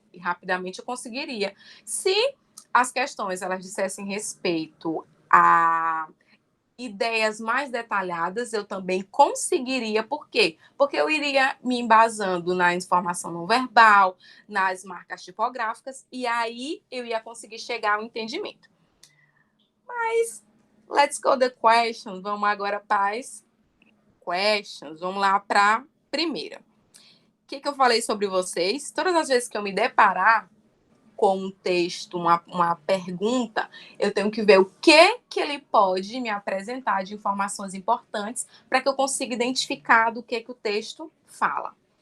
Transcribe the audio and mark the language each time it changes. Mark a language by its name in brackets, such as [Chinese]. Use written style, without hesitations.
[Portuguese] E rapidamente eu conseguiria. Se as questões elas dissessem respeito a ideias mais detalhadas, eu também conseguiria. Por quê? Porque eu iria me embasando na informação não verbal, nas marcas tipográficas, e aí eu ia conseguir chegar ao entendimento. [English] Mas, let's go the questions. [Portuguese] Vamos agora para as questions. Vamos lá para a primeira. O que eu falei sobre vocês? Todas as vezes que eu me deparar com um texto, uma pergunta, eu tenho que ver o que ele pode me apresentar de informações importantes para que eu consiga identificar do que o texto fala.